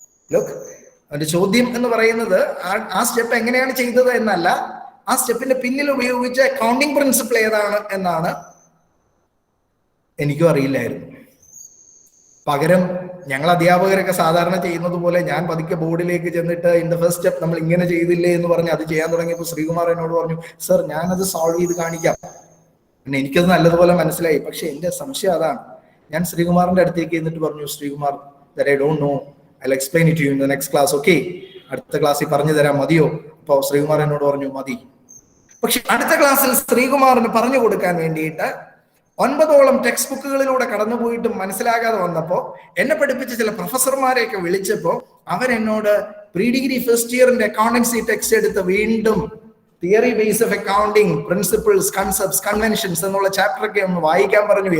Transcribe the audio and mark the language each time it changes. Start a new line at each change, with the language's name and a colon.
Malayalam: Look, ഒരു ചോദ്യം എന്ന് പറയുന്നത് ആ സ്റ്റെപ്പ് എങ്ങനെയാണ് ചെയ്തത് എന്നല്ല, ആ സ്റ്റെപ്പിന്റെ പിന്നിൽ ഉപയോഗിച്ച അക്കൗണ്ടിങ് പ്രിൻസിപ്പിൾ ഏതാണ് എന്നാണ്. എനിക്കും അറിയില്ലായിരുന്നു. പകരം ഞങ്ങൾ അധ്യാപകരൊക്കെ സാധാരണ ചെയ്യുന്നത് പോലെ ഞാൻ പതുക്കെ ബോർഡിലേക്ക് ചെന്നിട്ട്
English: in the first step
Malayalam: നമ്മൾ ഇങ്ങനെ ചെയ്തില്ലേ എന്ന് പറഞ്ഞ് അത് ചെയ്യാൻ തുടങ്ങിയപ്പോൾ ശ്രീകുമാർ എന്നോട് പറഞ്ഞു, സർ ഞാനത് സോൾവ് ചെയ്ത് കാണിക്കാം. പിന്നെ എനിക്കത് നല്ലതുപോലെ മനസ്സിലായി. പക്ഷെ എന്റെ സംശയം അതാണ്. ഞാൻ ശ്രീകുമാറിന്റെ അടുത്തേക്ക് എന്നിട്ട് പറഞ്ഞു, Sreekumar,
English: that I don't know, I'll explain it to you in the next class, okay?
Malayalam: അടുത്ത ക്ലാസ്സിൽ പറഞ്ഞു തരാം, മതിയോ? അപ്പൊ ശ്രീകുമാർ എന്നോട് പറഞ്ഞു മതി. പക്ഷെ അടുത്ത ക്ലാസ്സിൽ ശ്രീകുമാറിന് പറഞ്ഞു കൊടുക്കാൻ വേണ്ടിയിട്ട് 9ഓളം ടെക്സ്റ്റ് ബുക്കുകളിലൂടെ കടന്നുപോയിട്ടും മനസ്സിലാകാതെ വന്നപ്പോ എന്നെ പഠിപ്പിച്ച ചില പ്രൊഫസർമാരെയൊക്കെ വിളിച്ചപ്പോ അവരെന്നോട് pre degree first ഇയറിന്റെ accountancy text എടുത്ത് വീണ്ടും theory base of accounting, principles, concepts, conventions എന്നുള്ള ചാപ്റ്റർ ഒക്കെ ഒന്ന് വായിക്കാൻ പറഞ്ഞു.